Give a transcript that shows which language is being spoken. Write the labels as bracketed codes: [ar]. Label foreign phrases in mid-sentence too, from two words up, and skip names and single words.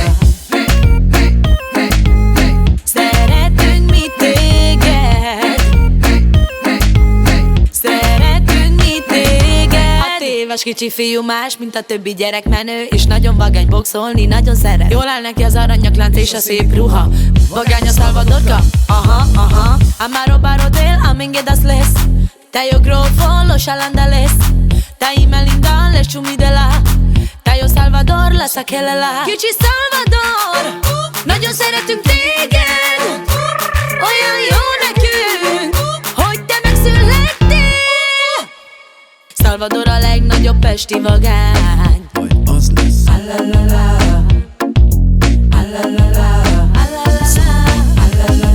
[hu] Szeretünk mi téged. Szeretünk mi téged. 6 éves kicsi fiú más, mint a többi gyerek, menő és nagyon vagány, boxolni nagyon szeret. Jól áll neki az aranyaklánc és a szép ruha. Vagány a Salvadorka, aha, aha. [rom] Amaro barodel, amenge das les. Tayo grofo, los alandales. Tai melinda, les chumidela. Tayo Salvador, la sakelela. [hu] Kicsi Salvador, nagyon szeretünk téged. Olyan jó nekünk, hogy te megszülettél. Salvador a legnagyobb pesti vagány. Majd az lesz. Alalala, alalala, alalala, alalala.